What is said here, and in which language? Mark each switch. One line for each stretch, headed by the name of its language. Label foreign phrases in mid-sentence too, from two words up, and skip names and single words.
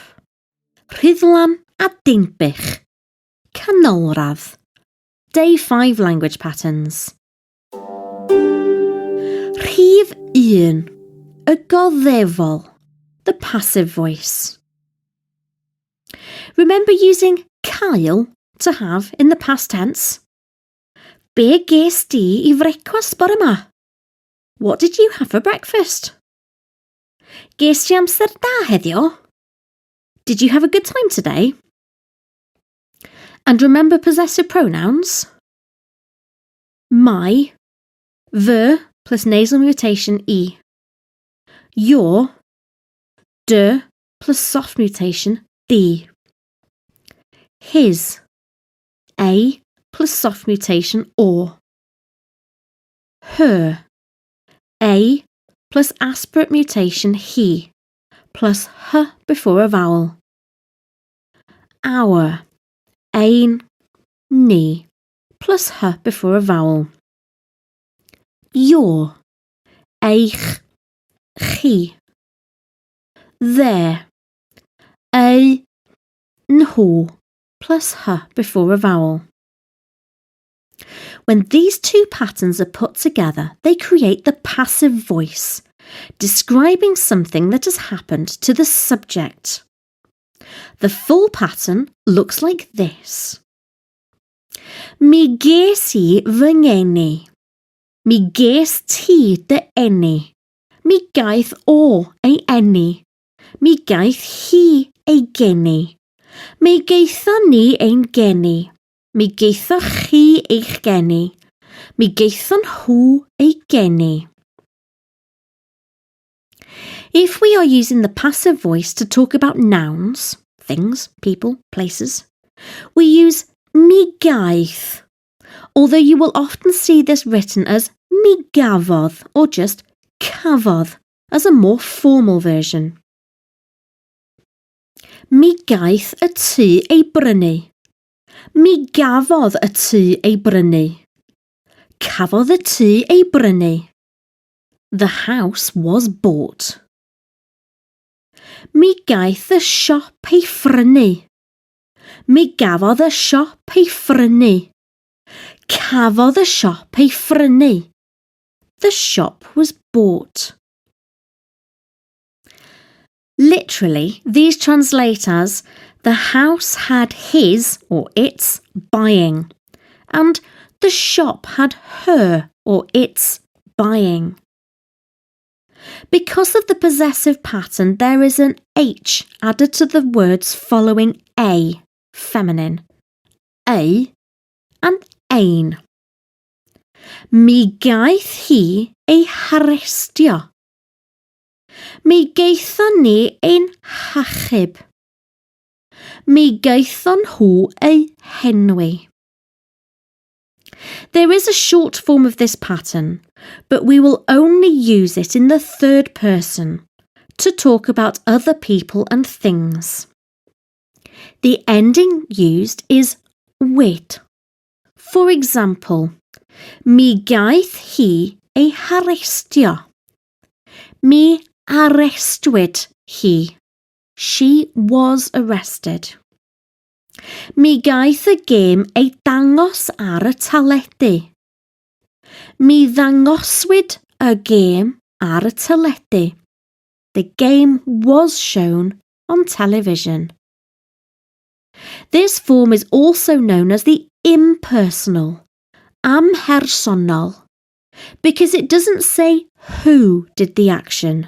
Welsh: Rhyddlan a dinbych. Canolradd.
English: Day 5 language patterns.
Welsh: Rhif 1. Y goddefol.
English: The passive voice. Remember using cael to have in the past tense?
Welsh: Be ges di I frecwast bore yma?
English: What did you have for breakfast?
Welsh: Ges ti amser da heddiw?
English: Did you have a good time today? And remember possessive pronouns? My, fy plus nasal mutation E. Your, dy plus soft mutation D. His, A plus soft mutation O. Her, A plus aspirate mutation he, plus h before a vowel. Our,
Welsh: ein, ni,
English: plus h before a vowel. Your,
Welsh: eich, chi.
English: Their,
Welsh: a, nhw,
English: plus h before a vowel. When these two patterns are put together, they create the passive voice, describing something that has happened to the subject. The full pattern looks like this.
Welsh: Mi ges I fy ngeni. Mi ges ti dy eni. Mi gaeth o ei eni. Mi gaeth hi ei geni. Mi gaethon ni ein geni. Mi gaethoch chi eich geni. Mi gaethon nhw ei geni.
English: If we are using the passive voice to talk about nouns, things, people, places, we use
Welsh: mi gaeth,
English: although you will often see this written as
Welsh: mi gafodd
English: or just cafodd as a more formal version.
Welsh: Mi gaeth y tŷ ei brynu. Mi gafodd y tŷ ei brynu. Cafodd y tŷ ei brynu.
English: The house was bought.
Welsh: Mi gaeth y siop ei phrynu. Mi gafodd y siop ei phrynu. Cafodd y siop ei phrynu.
English: The shop was bought. Literally, these translate as the house had his or its buying, and the shop had her or its buying. Because of the possessive pattern, there is an H added to the words following a, feminine, a and ein.
Welsh: Mi gaeth hi ei harestio. Mi gaethon ni ein hachub. Mi gaethon nhw ei henwi.
English: There is a short form of this pattern, but we will only use it in the third person to talk about other people and things. The ending used is wyd. For example,
Welsh: mi gaeth hi ei harestio. Mi arestwyd hi.
English: She was arrested.
Welsh: Mi gaeth y gêm ei dangos ar y teledu. Mi ddangoswyd y gêm ar y teledu.
English: The game was shown on television. This form is also known as the impersonal, amhersonol, because it doesn't say who did the action.